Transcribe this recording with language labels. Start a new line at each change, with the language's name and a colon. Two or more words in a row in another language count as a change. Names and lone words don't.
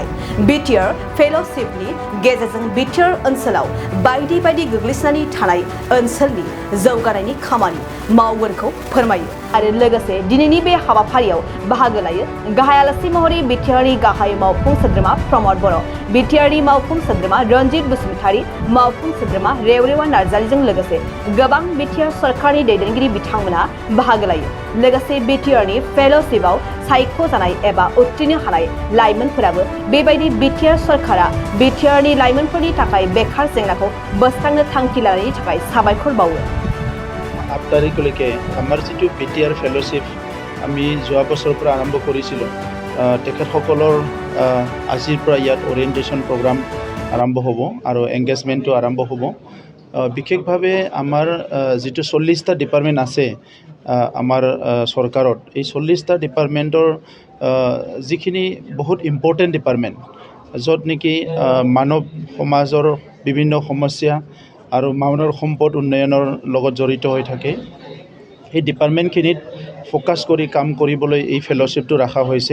Bodo: बिटिआर फेल'शिपनि गेजेरजों बिटिआर ओनसोलाव बायदि बायदि गोग्लैसोनानै थानाय ओनसोलनि जौगानायनि खामानि मावगोनखौ फोरमायो आरो लोगोसे दिनैनि बे हाबाफारियाव बाहागो लायो गाहाय आलासि महरै बिटिआरनि गाहाय मावफुं सोद्रोमा प्रमद बर', बिटिआरनि मावफुं सोद्रोमा रनजित बसुमतारी, मावफुं सोद्रोमा रेवरेवा नार्जारीजों लोगोसे गोबां बिटिआर सरकारनि दैदेनगिरि बिथांमोना बाहागो लायो। लोगोसे बिटिआरनि फेल'शिपआव सायख'जानाय एबा उथ्रिनो हानाय लाइमोनफोराबो बेबायदि बिटिआर सरकारा बिटिआरनि लाइमोनफोरनि थाखाय बेखार जेंनाखौ बोस्रांनो थांखि लानायनि थाखाय साबायखर बावो।
Assamese: 8 तारिखলৈকে আমাৰ যিটো বিটিআৰ ফেল'শ্বিপ আমি যোৱা বছৰৰ পৰা আৰম্ভ কৰিছিলোঁ, তেখেতসকলৰ আজিৰ পৰা ইয়াত
English: orientation program
Assamese: আৰম্ভ হ'ব আৰু এংগেজমেণ্টটো আৰম্ভ হ'ব। বিশেষভাৱে আমাৰ যিটো 40টা ডিপাৰ্টমেণ্ট আছে আমাৰ চৰকাৰত, এই 40টা ডিপাৰ্টমেণ্টৰ যিখিনি বহুত
English: important department,
Assamese: য'ত নেকি মানৱ সমাজৰ বিভিন্ন সমস্যা আৰু মানৱ সম্পদ উন্নয়নৰ লগত জড়িত হৈ থাকে, এই ডিপাৰ্টমেণ্টখিনিত ফ'কাছ কৰি কাম কৰিবলৈ এই ফেল'শ্বিপটো ৰখা হৈছে।